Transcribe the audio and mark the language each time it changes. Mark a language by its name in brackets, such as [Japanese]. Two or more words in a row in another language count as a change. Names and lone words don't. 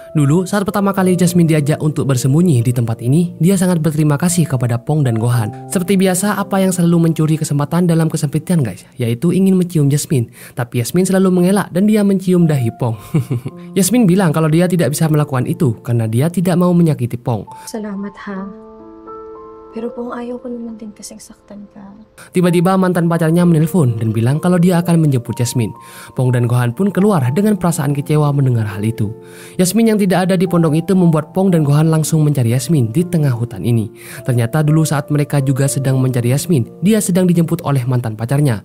[Indonesian] Dulu saat pertama kali Yasmin diajak untuk bersembunyi di tempat ini, dia sangat berterima kasih kepada Pong dan Gohan. Seperti biasa apa yang selalu mencuri kesempatan dalam kesempitan guys, yaitu ingin mencium Yasmin. Tapi Yasmin selalu mengelak dan dia mencium dahi Pong. Yasmin bilang kalau dia tidak bisa melakukan itu karena dia tidak mau menyakiti Pong. [Filipino] Salamat ha. Pero Pong, ayaw ko naman din kasing saktan ka. [Indonesian] Tiba-tiba mantan pacarnya menelpon dan bilang kalau dia akan menjemput Yasmin. Pong dan Gohan pun keluar dengan perasaan kecewa mendengar hal itu. Yasmin yang tidak ada di pondok itu membuat Pong dan Gohan langsung mencari Yasmin di tengah hutan ini. Ternyata dulu saat mereka juga sedang mencari Yasmin, dia sedang dijemput oleh mantan pacarnya.